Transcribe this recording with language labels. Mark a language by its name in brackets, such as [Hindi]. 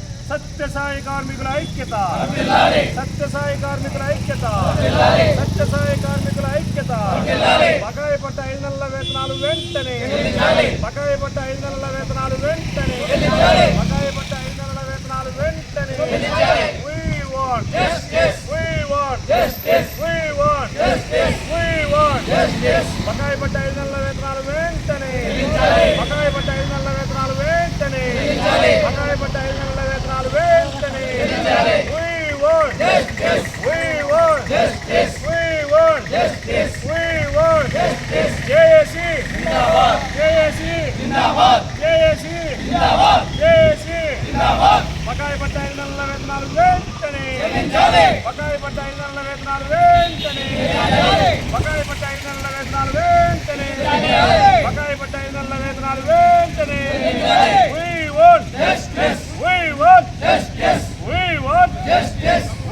[Telugu] సత్యసాయి కార్మికుల ఐక్యత, సత్యసాయి కార్మికుల ఐక్యత, సత్యసాయి కార్మికుల ఐక్యత. బకాయి పట్ట 5 నెలల వేతనాలు వెంటనే, బకాయి పట్ట 5 నెలల వేతనాలు వెంటనే, బకాయి పట్ట 5 నెలల వేతనాలు వెంటనే. [English] We want justice, we want justice, we want justice, we want justice. [Telugu] బకాయి పట్ట 5 నెలల వేతనాలు వెంటనే, బకాయి పట్ట 5 నెలల వేతనాలు వెంటనే, బకాయి పట్ట 5 నెలల వేతనాలు వెంటనే. [English] We want justice, we want justice, we want justice, we want justice. [Telugu] JAC Zindabad, JAC Zindabad, JAC Zindabad, JAC జిందాబాద్. బకాయి పట్ట 5 నెలల వేతనాలు వెంటనే, బకాయి పట్ట 5 నెలల వేతనాలు వెంటనే, బకాయి పట్ట 5 నెలల వేతనాలు వెంటనే, బకాయి పట్ట 5 నెలల వేతనాలు వెంటనే. [English] We want justice, we want justice, we want justice.